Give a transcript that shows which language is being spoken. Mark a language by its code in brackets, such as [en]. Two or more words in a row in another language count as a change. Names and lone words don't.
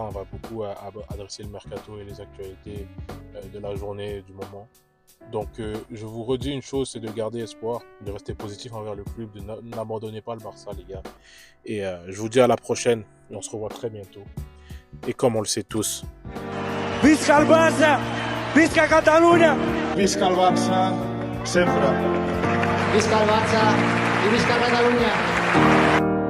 [fr] On va beaucoup adresser le mercato et les actualités de la journée, du moment. Donc je vous redis une chose, c'est de garder espoir, de rester positif envers le club, de n'abandonnez pas le Barça les gars. Et je vous dis à la prochaine, et on se revoit très bientôt. Et comme on le sait tous, [ca] Visca el Barça, Visca Catalunya, Visca el Barça, sempre. Visca el Barça i visca Catalunya!